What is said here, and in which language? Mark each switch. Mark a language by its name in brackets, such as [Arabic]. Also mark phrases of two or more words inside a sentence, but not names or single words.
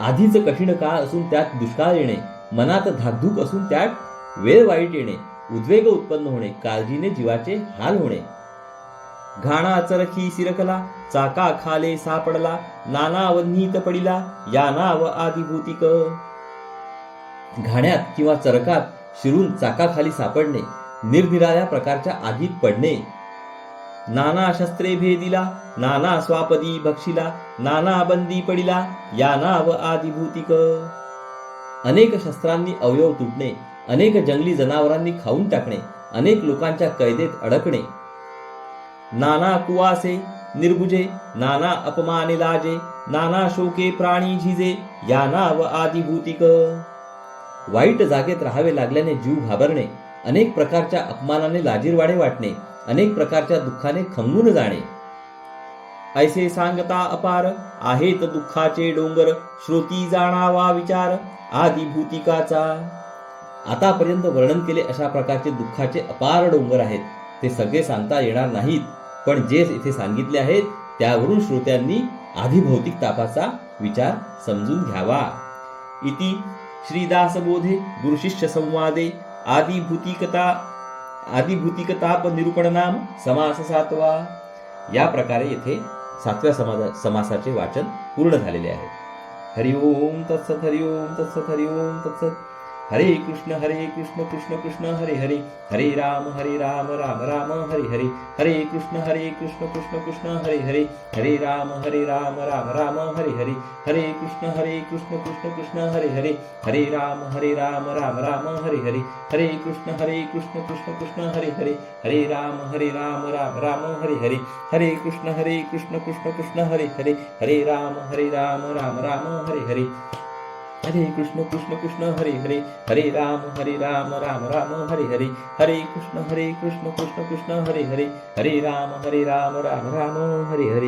[Marathi] आधीच कठीण काळ असून त्यात दुष्काळ येणे, मनात धाकधूक असून त्यात वेळ वाईट येणे, उद्वेग उत्पन्न होणे, काळजीने जीवाचे हाल होणे. घाणा चरखी सिरकला, चाका खाले सापडला, नाना वन्नीत पडिला, या नाव आदिभूतिक. घाण्यात किंवा चरकात शिरून चाकाखाली सापडणे, निरनिराळ्या प्रकारच्या आगीत पडणे. नाना शस्त्रे भेदिला, नाना स्वापदी भक्षिला, नाना बंदी पडिला, या नाव आदिभूतिक. अनेक शस्त्रांनी अवयव तुटणे, अनेक जंगली जनावरांनी खाऊन टाकणे, अनेक लोकांच्या कैदेत अडकणे. नाना कुवासे निर्बुजे, नाना अपमाने लाजे, नाना शोके प्राणी झिजे, या नाव आदिभूतिक. वाईट जागेत राहावे लागल्याने जीव घाबरणे, अनेक प्रकारच्या अपमानाने लाजीरवाणे वाटणे, अनेक प्रकारच्या दुःखाने खंगून जाणे. ऐसे सांगता अपार आहेत दुःखाचे डोंगर, श्रोती जाणावा विचार आदिभूतिकाचा. आतापर्यंत वर्णन केले अशा प्रकारचे दुःखाचे अपार डोंगर आहेत. ते सगळे सांगता येणार नाहीत, पण जे इथे सांगितले आहेत त्यावरून श्रोत्यांनी आधिभौतिक तापाचा विचार समजून घ्यावा. इति श्रीदासबोधे गुरुशिष्य संवादे आदिभूतिकताप निरूपण नाम समास 7वा. या प्रकारे येथे 7व्या समासाचे वाचन पूर्ण झालेले आहे. [Sanskrit] हरि ओम तत्सत, हरि ओम तत्सत, हरि ओम तत्सत. हरे कृष्ण कृष्ण कृष्ण हरे हरे, हरे राम राम राम हरे हरे, हरे कृष्ण कृष्ण कृष्ण हरे हरे, हरे राम राम राम हरे हरे, हरे कृष्ण कृष्ण कृष्ण हरे हरे, हरे राम राम राम हरे हरे, हरे कृष्ण कृष्ण कृष्ण हरे हरे, हरे राम राम राम हरे हरे, हरे कृष्ण कृष्ण कृष्ण हरे हरे, हरे राम राम राम हरे हरे, हरे कृष्ण कृष्ण हरे हरे, हरे राम राम हरे हरे, हरे कृष्ण कृष्ण कृष्ण हरे हरे, हरे राम राम हरे हरे.